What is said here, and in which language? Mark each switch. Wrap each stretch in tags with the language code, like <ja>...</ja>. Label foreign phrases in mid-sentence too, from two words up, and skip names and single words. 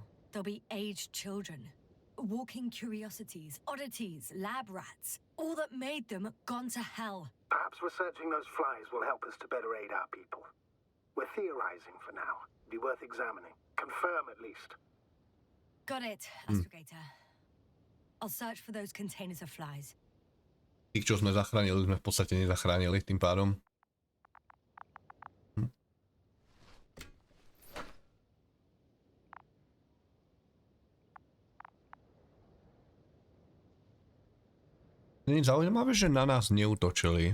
<en>They'll be aged children, walking curiosities, oddities, lab rats, all that made them gone to hell. Perhaps researching those flies will help us to better aid our people. We're theorizing for now. Be worth examining. Confirm at least. Got it, Astrogator. I'll search for those containers of flies.</en> <sk>Tých, čo sme zachránili, sme v podstate nezachránili tým pádom. Nie je zaujímavé, že na nás neútočili.</sk>